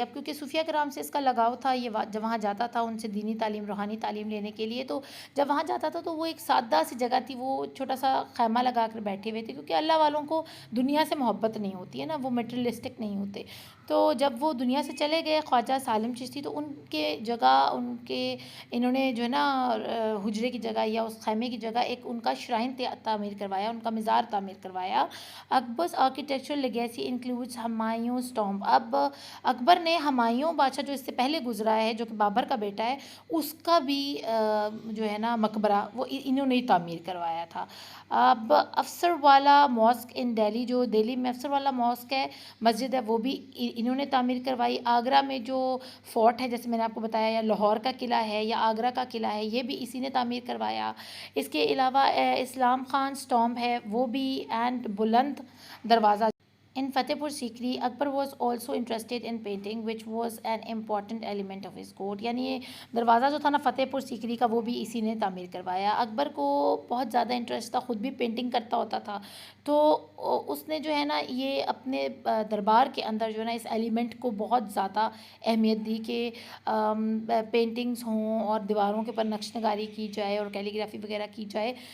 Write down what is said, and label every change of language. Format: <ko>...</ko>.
<ur>اب کیونکہ صوفیہ کرام سے اس کا لگاؤ تھا, یہ جب وہاں جاتا تھا ان سے دینی تعلیم روحانی تعلیم لینے کے لیے, تو جب وہاں جاتا تھا تو وہ ایک سادہ سی جگہ تھی, وہ چھوٹا سا خیمہ لگا کر بیٹھے ہوئے تھے, کیونکہ اللہ والوں کو دنیا سے محبت نہیں ہوتی ہے نا, وہ میٹریلسٹک نہیں ہوتے. تو جب وہ دنیا سے چلے گئے خواجہ سالم چشتی, تو ان کے جگہ ان کے انہوں نے جو ہے نا حجرے کی جگہ یا اس خیمے کی جگہ ایک ان کا شرائن تعمیر کروایا, ان کا مزار تعمیر کروایا.</ur> <en>Akbar's architectural legacy includes Humayun's tomb.</en> <ur>اب اکبر نے ہمایوں بادشاہ جو اس سے پہلے گزرا ہے, جو کہ بابر کا بیٹا ہے, اس کا بھی جو ہے نا مقبرہ وہ انہوں نے ہی تعمیر کروایا تھا. اب افسر والا ماسک ان دہلی, جو دہلی میں افسر والا ماسک ہے مسجد ہے, وہ بھی انہوں نے تعمیر کروائی. آگرہ میں جو فورٹ ہے جیسے میں نے آپ کو بتایا, یا لاہور کا قلعہ ہے یا آگرہ کا قلعہ ہے, یہ بھی اسی نے تعمیر کروایا. اس کے علاوہ اسلام خان ٹامب ہے وہ بھی, اینڈ بلند دروازہ in فتح پور سیکری.</ur> <en>Akbar was also interested in painting which was an important element of his court.</en> <ur>یعنی یہ دروازہ جو تھا نا فتح پور سیکری کا وہ بھی اسی نے تعمیر کروایا. اکبر کو بہت زیادہ انٹرسٹ تھا, خود بھی پینٹنگ کرتا ہوتا تھا, تو اس نے جو ہے نا یہ اپنے دربار کے اندر جو ہے نا اس ایلیمنٹ کو بہت زیادہ اہمیت دی کہ پینٹنگز ہوں اور دیواروں کے اوپر نقش نگاری کی جائے اور کیلیگرافی وغیرہ کی جائے.</ur>